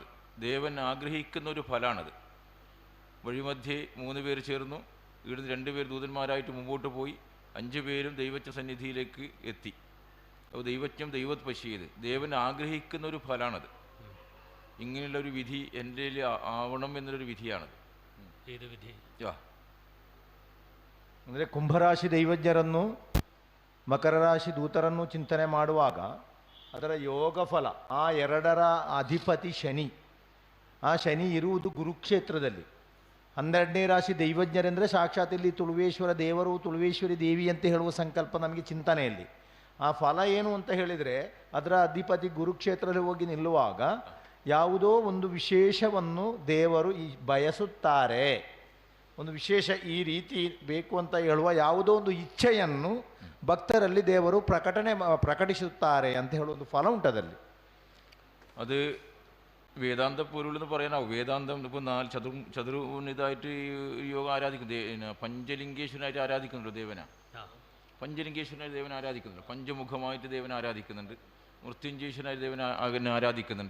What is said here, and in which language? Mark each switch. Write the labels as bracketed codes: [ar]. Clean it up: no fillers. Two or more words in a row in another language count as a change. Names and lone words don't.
[ml] ദേവൻ ആഗ്രഹിക്കുന്ന ഒരു ഫലമാണത്. വഴിമധ്യേ 3 പേർ ചേർന്നു. ഇവിടുന്ന് 2 പേർ ദൂതന്മാരായിട്ട് മുമ്പോട്ട് പോയി. 5 പേരും ദൈവജ്ഞ സന്നിധിയിലേക്ക് എത്തി. അപ്പോൾ [sa] ദൈവജ്ഞം ദൈവത് പശ്യത്, [ml] ദേവൻ ആഗ്രഹിക്കുന്ന ഒരു ഫലമാണത്. ഇങ്ങനെയുള്ളൊരു വിധി എൻ്റെ ആവണം എന്നൊരു വിധിയാണത്. [kn] ಅಂದರೆ ಕುಂಭರಾಶಿ ದೈವಜ್ಞರನ್ನು ಮಕರ ರಾಶಿ ದೂತರನ್ನು ಚಿಂತನೆ ಮಾಡುವಾಗ ಅದರ ಯೋಗ ಫಲ, ಆ 2ರ ಅಧಿಪತಿ ಶನಿ, ಆ ಶನಿ ಇರುವುದು ಗುರುಕ್ಷೇತ್ರದಲ್ಲಿ. 12ನೇ ರಾಶಿ ದೈವಜ್ಞರೆಂದರೆ ಸಾಕ್ಷಾತ್ ಇಲ್ಲಿ ತುಳುವೇಶ್ವರ ದೇವರು, ತುಳುವೇಶ್ವರಿ ದೇವಿ ಅಂತ ಹೇಳುವ ಸಂಕಲ್ಪ ನಮಗೆ ಚಿಂತನೆಯಲ್ಲಿ. ಆ ಫಲ ಏನು ಅಂತ ಹೇಳಿದರೆ ಅದರ ಅಧಿಪತಿ ಗುರುಕ್ಷೇತ್ರದಲ್ಲಿ ಹೋಗಿ ನಿಲ್ಲುವಾಗ ಯಾವುದೋ ಒಂದು ವಿಶೇಷವನ್ನು ದೇವರು ಬಯಸುತ್ತಾರೆ. ಒಂದು ವಿಶೇಷ ಈ ರೀತಿ ಬೇಕು ಅಂತ ಹೇಳುವ ಯಾವುದೋ ಒಂದು ಇಚ್ಛೆಯನ್ನು ಭಕ್ತರಲ್ಲಿ ದೇವರು ಪ್ರಕಟಿಸುತ್ತಾರೆ ಅಂತ ಹೇಳುವ ಒಂದು ಫಲ ಉಂಟದಲ್ಲಿ. [ml] അത് വേദാന്ത പൊരുൾ എന്ന് പറയാനാവും. വേദാന്തം ഇപ്പോൾ 4 ചതുർവിതായിട്ട് യോഗം ആരാധിക്കുന്നു. പഞ്ചലിംഗേശ്വരനായിട്ട് ആരാധിക്കുന്നുണ്ട് ദേവന. പഞ്ചലിംഗേശ്വരനായിട്ട് ദേവൻ ആരാധിക്കുന്നുണ്ട്. പഞ്ചമുഖമായിട്ട് ദേവൻ ആരാധിക്കുന്നുണ്ട്. മൃത്യുഞ്ജേശ്വരനായിട്ട് ദേവൻ ആരാധിക്കുന്നുണ്ട്.